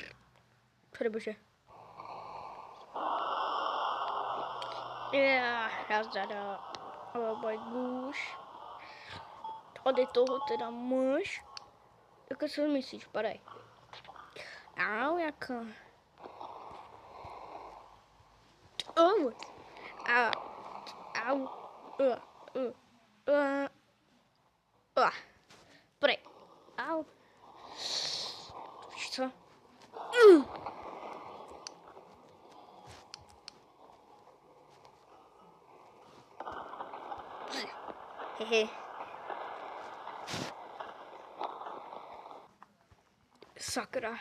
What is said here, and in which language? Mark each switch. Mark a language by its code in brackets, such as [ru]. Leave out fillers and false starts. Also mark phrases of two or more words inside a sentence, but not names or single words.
[cs] Bože. Nazdar. [en] Oh my gosh. [cs] Tady toho teda máš. Jako co myslíš, padej. Au, jako. Au. Au. Padej. Au. Víš co? Hehe. Sakra.